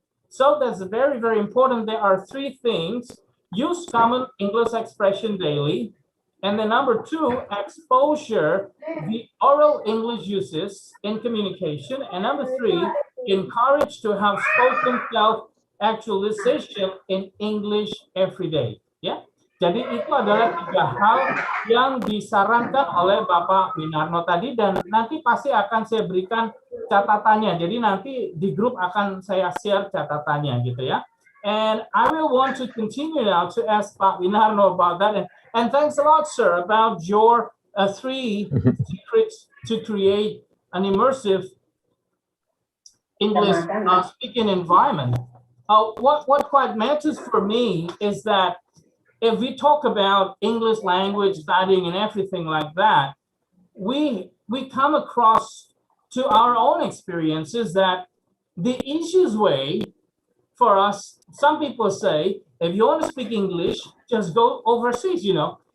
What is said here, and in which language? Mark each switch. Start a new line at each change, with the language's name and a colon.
English: So that's very, very important. There are 3 things. Use common English expression daily. And then number 2, exposure the oral English uses in communication. And number 3, encourage to have spoken self-actualization in English every day.
Indonesian: Ya, jadi itu adalah 3 hal yang disarankan oleh Bapak Winarno tadi, dan nanti pasti akan saya berikan catatannya. Jadi nanti di grup akan saya share catatannya gitu ya.
English: And I will want to continue now to ask Pak Winarno about that. And thanks a lot, sir, about your 3 secrets to create an immersive English speaking environment. What quite matters for me is that if we talk about English language studying and everything like that, we come across to our own experiences that the easiest way for us, some people say, if you want to speak English, just go overseas, you know.